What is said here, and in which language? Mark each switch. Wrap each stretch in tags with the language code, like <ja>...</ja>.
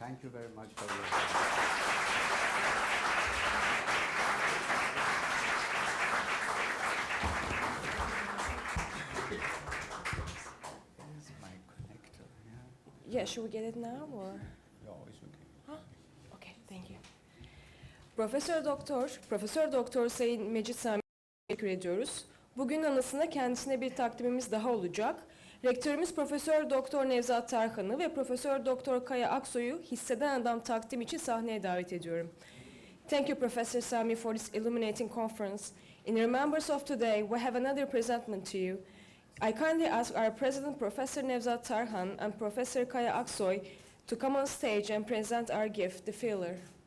<en>Thank you very much for your Here's my connector. Yeah, should we get it now or? No, it's okay. Huh? Okay, thank you.</en> <tr>Profesör Doktor Sayın Madjid Samii'ye teşekkür ediyoruz. Bugün anısına kendisine bir takdimimiz daha olacak. Rektörümüz Profesör Doktor Nevzat Tarhan'ı ve Profesör Doktor Kaya Aksoy'u hisseden adam takdim için sahneye davet ediyorum.</tr> <en>Thank you, Professor Sami, for this illuminating conference. In remembrance of today, we have another presentment to you. I kindly ask our President, Professor Nevzat Tarhan, and Professor Kaya Aksoy to come on stage and present our gift, the filler.</en>